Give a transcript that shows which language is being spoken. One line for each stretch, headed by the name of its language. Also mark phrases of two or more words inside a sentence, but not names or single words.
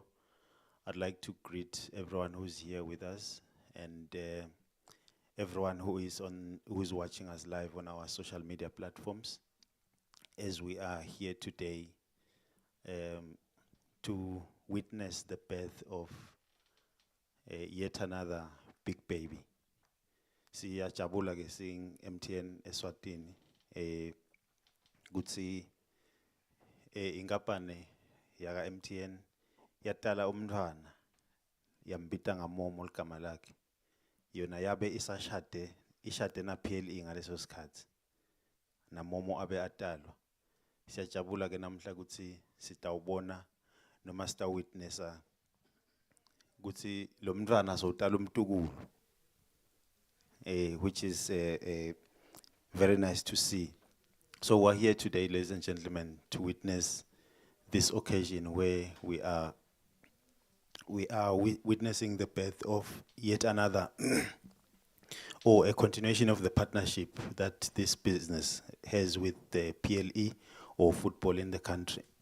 English: I'd like to greet everyone who's here with us and everyone who's watching us live on our social media platforms, as we are here today to witness the birth of yet another big baby.
Swati: Siyajabula ke sing MTN Eswatini kutsi ingapane yaka MTN yatala umntwana yambita ngaMoMo ligama lakhe, yona yabe ishade na PLE ngaleso sikhathi na MoMo abe atalwa. Siyajabula ke namhla kutsi sitawubona noma sitawitnessa kutsi lo mntwana azotala umntukulu,
English: which is very nice to see. So we're here today, ladies and gentlemen, to witness this occasion where we are witnessing the birth of yet another or a continuation of the partnership that this business has with the PLE or football in the country.